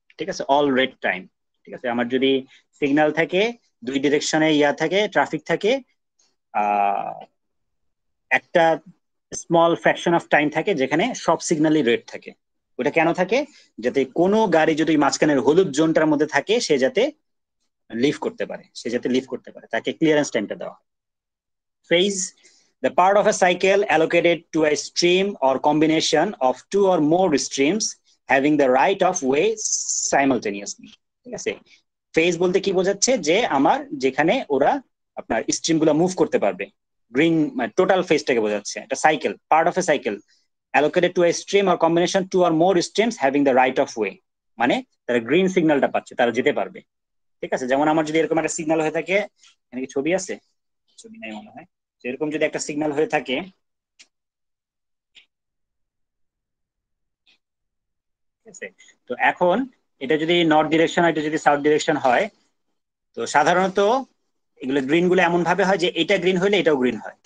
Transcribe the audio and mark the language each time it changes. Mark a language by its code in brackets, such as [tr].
[bn] ঠিক আছে, all red time. ঠিক আছে, আমার যদি সিগন্যাল থাকে, দুই ডিরেকশনে থাকে, ট্রাফিক থাকে, একটা স্মল ফ্র্যাকশন অফ টাইম থাকে যেখানে সব সিগন্যালই রেড থাকে। ওটা কেন থাকে? যাতে কোনো গাড়ি যদি মাঝখানের হলুদ জোনটার মধ্যে থাকে সে যাতে লিভ করতে পারে, তাকে ক্লিয়ারেন্স টাইমটা দেওয়া হয়। [en] Phase, the part of a cycle allocated to a stream or combination of two or more streams having the right of way simultaneously. [bn] ঠিক আছে, ফেজ বলতে কি বোঝাচ্ছে, যে আমার যেখানে ওরা আপনার স্ট্রিম গুলো মুভ করতে পারবে, গ্রিন টোটাল ফেজটাকে বোঝাচ্ছে। একটা cycle, [en] part of a cycle allocated to a stream or combination two or more streams having the right of way, [bn] মানে তারা গ্রিন সিগন্যালটা পাচ্ছে, তারা যেতে পারবে। ঠিক আছে, যেমন আমার যদি এরকম একটা সিগন্যাল হয়ে থাকে, এখানে কি ছবি আছে? ছবি নাই মনে হয়। এরকম যদি একটা সিগন্যাল হয়ে থাকে, ঠিক আছে, তো এখন এটা যদি নর্থ ডিরেকশন, এটা যদি সাউথ ডিরেকশন হয়, তো সাধারণত এগুলো গ্রিন গুলো এমন ভাবে হয় যে এটা গ্রিন হলে এটাও গ্রিন হয়।